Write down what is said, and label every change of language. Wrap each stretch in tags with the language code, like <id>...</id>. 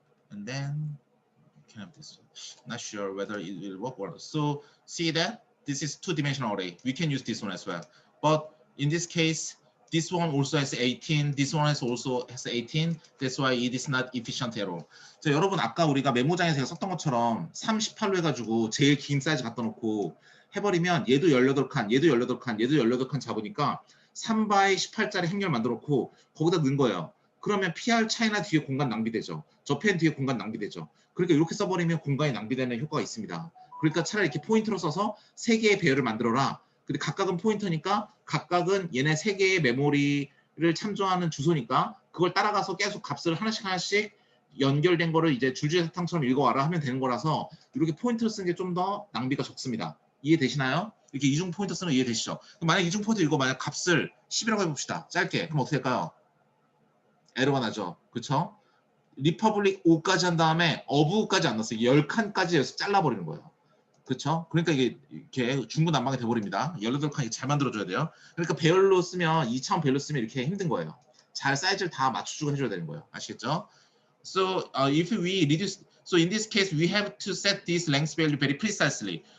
<en>And then can have this one. Not sure whether it will work or not. So see that this is two-dimensional array. We can use this one as well. But in this case, this one also has 18. This one also has 18. That's why it is not efficient arrow.</en> <ko>자, 여러분 아까 우리가 메모장에서 제가 썼던 것처럼 38로 해가지고 제일 긴 사이즈 갖다 놓고 해버리면 얘도 18칸, 얘도 18칸, 얘도 18칸 잡으니까 3바이 18짜리 행렬 만들어 놓고 거기다 넣은 거예요. 그러면 PR 차이나 뒤에 공간 낭비되죠. 저 펜 뒤에 공간 낭비되죠. 그러니까 이렇게 써버리면 공간이 낭비되는 효과가 있습니다. 그러니까 차라리 이렇게 포인터로 써서 3개의 배열을 만들어라. 근데 각각은 포인터니까 각각은 얘네 3개의 메모리를 참조하는 주소니까 그걸 따라가서 계속 값을 하나씩 연결된 거를 이제 줄줄이 사탕처럼 읽어와라 하면 되는 거라서 이렇게 포인터를 쓰는 게 좀 더 낭비가 적습니다. 이해되시나요? 이렇게 이중 포인터 쓰는 거 이해되시죠? 그럼 만약 이중 포인터 읽어 만약 값을 10이라고 해봅시다. 짧게. 그럼 어떻게 될까요? 에러가 나죠. 그렇죠? 리퍼블릭 5까지 한 다음에 어부까지 안 넣었어요. 10칸까지 해서 잘라버리는 거예요. 그렇죠? 그러니까 이게 이렇게 중구난방이 돼버립니다. 18칸이 잘 만들어줘야 돼요. 그러니까 배열로 쓰면 2차원 배열로 쓰면 이렇게 힘든 거예요. 잘 사이즈를 다 맞춰주고 해줘야 되는 거예요. 아시겠죠?</ko> <en>So if we reduce, so in this case we have to set this length value very precisely.</en>